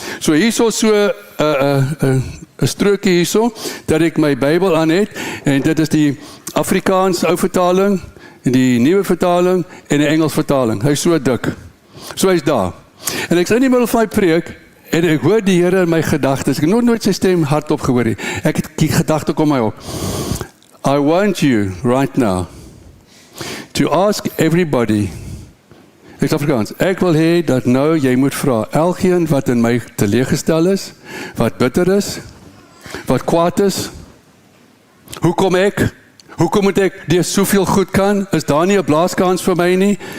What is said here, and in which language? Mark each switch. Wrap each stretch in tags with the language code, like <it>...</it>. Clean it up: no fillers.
<af>So hierso so 'n strokie hierso, dat ek my Bybel aan het, en dit is die Afrikaans ou vertaling, en die nuwe vertaling, en die Engels vertaling. Hy's so dik. So hy's daar. En ek sê in die middel van my preek, en ek hoor die Here in my gedagtes. Ek het nooit sy stem hardop gehoor nie. Ek het die gedagte kom my op.</af> <en>I want you right now to ask everybody.</en> <af>Ek sê Afrikaans, ek wil hê dat nou jy moet vra, elkeen wat in my teleeggestel is, wat bitter is, wat kwaad is, hoekom moet ek die soveel goed kan, is daar nie 'n blaaskans vir my nie?</af>